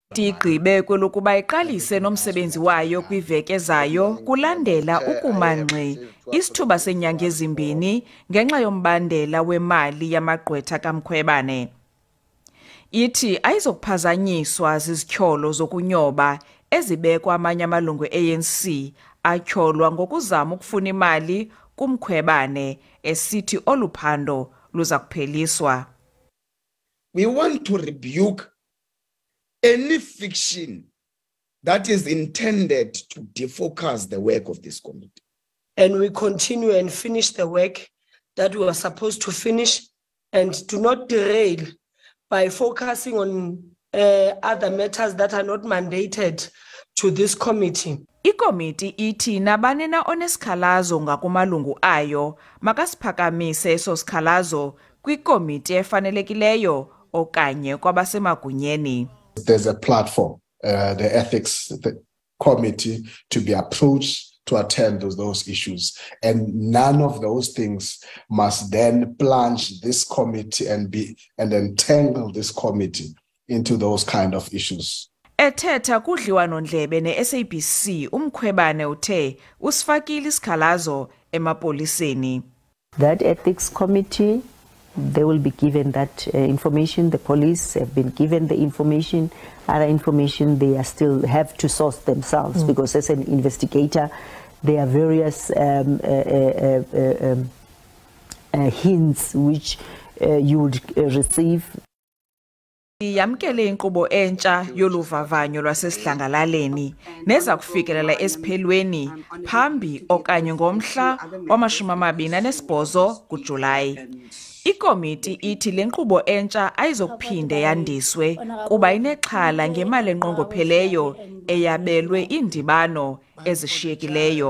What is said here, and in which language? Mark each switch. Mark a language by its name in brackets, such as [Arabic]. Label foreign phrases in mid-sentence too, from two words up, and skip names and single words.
[Xhosa] Igqibe kwelokuba iqalise nomsebenzi wayo kwiveki ezayo kulandela ukumanqe isithuba senyanga ezimbini ngenxa yombandela wemali yamagqwetha kaMkhwebane. Ithi ayizokuphazanyiswa zizityholo zokunyoba ezibekwa amanye amalungu e-ANC atyholwa ngokuzama ukufuna imali kuMkhwebane esithi oluphando luza kupheliswa. [English] We want to rebuke any fiction that is intended to defocus the work of this committee. And we continue and finish the work that we were supposed to finish and do not derail by focusing on other matters that are not mandated to this committee. [Xhosa] Ikomiti ithi nabani na onesikhalazo ngakumalungu ayo makasiphakamise eso sikhalazo kwikomiti efanelekileyo okanye kwabasemagunyeni. [English] There's a platform, the ethics committee, to be approached to attend to those issues, and none of those things must then plunge this committee and entangle this committee into those kind of issues. [Xhosa] Ethetha kudliwano-ndlebe ne-SABC uMkhwebane uthe usifakile isikhalazo emapoliseni. [English] That ethics committee, they will be given that information. The police have been given the information. Other information they are still have to source themselves because as an investigator, there are various hints which you would receive. [Xhosa] Yamkele inkqubo entsha yoluvavanyo lwasesidlangalaleni neza kufikelela esiphelweni phambi okanye ngomhla wama-28 kuJulayi. Ikomiti ithi le nkqubo entsha ayizokuphinde yandiswe kuba inexhala ngemali enqongopheleyo eyabelwe iindibano ezishiyekileyo.